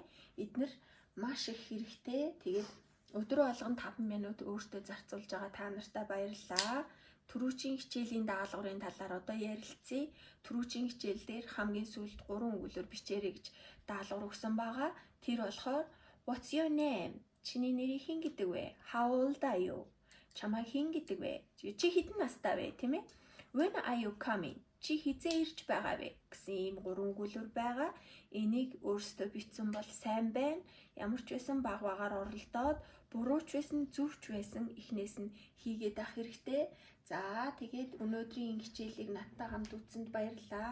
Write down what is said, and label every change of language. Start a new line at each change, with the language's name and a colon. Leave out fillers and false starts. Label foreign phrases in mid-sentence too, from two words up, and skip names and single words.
Mongolian: Эднэр маш их хэрэгтэй. Тэгээд өдөр болгон 5 минут өөртөө зарцуулж байгаа та нартай баярлалаа. Түрүүчийн хичээлийн даалгаврын талаар одоо ярилцъя. Түрүүчийн хичээл дээр хамгийн сүүлд 3 өгүүлбэр бичээрэй гэж даалгавар өгсөн байгаа. Тэр болохоор
English: What's your name?
Mongolian: Чиний нэрийг хэн гэдэг вэ?
English: How old are you?
Mongolian: Чамайг хэн гэдэг вэ? Чи хэдэн настай вэ, тийм ээ?
English: When are you coming?
Mongolian: Чи хизээ ирж байгаа вэ? Гэсэн ийм 3 өгүүлбэр байгаа. Энийг өөрсдөө бичсэн бол сайн байна. Ямар ч байсан баг багаар оролдоод, буруу ч байсан, зөв ч байсан эхнээс нь хийгээд ах хэрэгтэй. За тэгээд өнөөдрийн хичээлийг надтай хамт үзсэнд баярлалаа.